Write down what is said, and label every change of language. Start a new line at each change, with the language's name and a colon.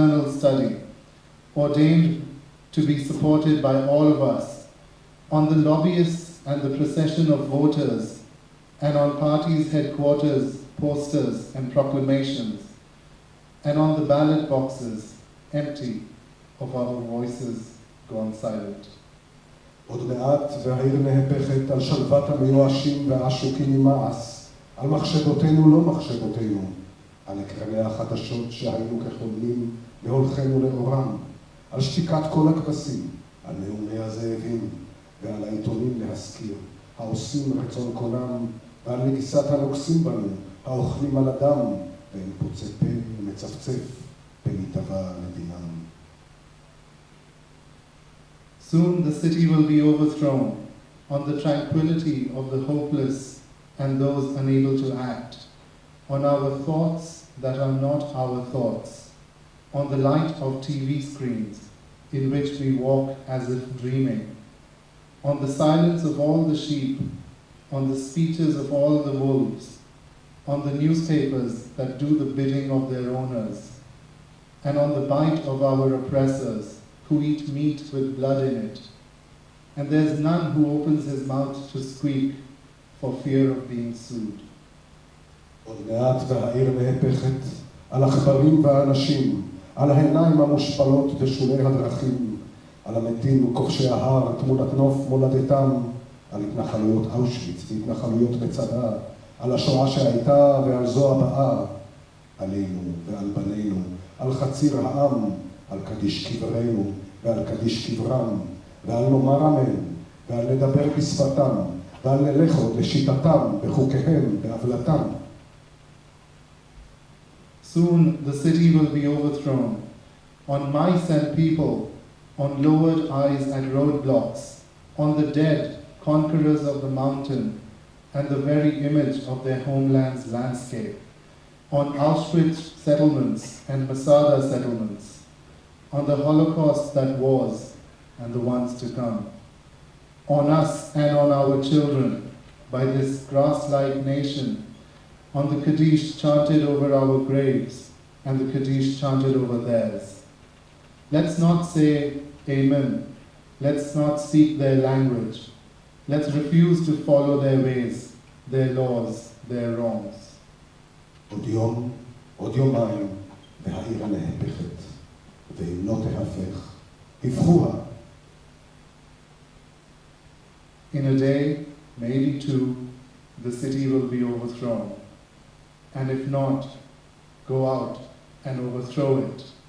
English: study, ordained to be supported by all of us, on the lobbyists and the procession of voters, and on parties' headquarters, posters and proclamations, and on the ballot boxes, empty of our voices gone silent.
Hebrew: עוד מעט והעיר נהפכת על שלוות המיואשים והעשוקים ממעש, על מחשבותינו לא מחשבותינו, על אקרני החדשות שהיינו כחולמים להולכנו לאורם, על שתיקת כל הכבשים, על נאומי הזאבים ועל העיתונים להזכיר, העושים רצון קונם, ועל נגיסת הנוגסים בנו, האוכלים על הדם, ואין פוצה פה ומצפצף במיטבה לדינם.
English: Soon the city will be overthrown on the tranquility of the hopeless and those unable to act, on our thoughts that are not our thoughts, on the light of TV screens in which we walk as if dreaming, on the silence of all the sheep, on the speeches of all the wolves, on the newspapers that do the bidding of their owners, and on the bite of our oppressors, who eat meat with blood in it, and there's none who opens his mouth to squeak for fear of being sued.
Hebrew: עוד מעט והעיר נהפכת על עכברים ואנשים, על העיניים המושפלות בשולי הדרכים, על המתים וכובשי ההר, תמונת נוף מולדתם, על התנחלויות אושוויץ והתנחלויות מצדה, על השואה שהייתה ועל זו הבאה, עלינו ועל בנינו, על חציר העם, על קדיש קברנו ועל קדיש קברם, ועל נאמר אמן, ועל לדבר בשפתם, ועל נלך עוד לשיטתם, בחוקיהם, בעוולתם.
English: Soon the city will be overthrown, on mice and people, on lowered eyes at roadblocks, on the dead, conquerors of the mountain, and the very image of their homeland's landscape, on Auschwitz settlements and Masada settlements, on the Holocaust that was and the ones to come, on us and on our children, by this grass-like nation, on the Kaddish chanted over our graves and the Kaddish chanted over theirs. Let's not say Amen. Let's not speak their language. Let's refuse to follow their ways, their laws, their wrongs.
Hebrew: עוד יום, עוד יומיים, והעיר הנהפכת, ואם לא תהפך, הפכוה.
English: In a day, maybe two, the city will be overthrown. And if not, go out and overthrow it.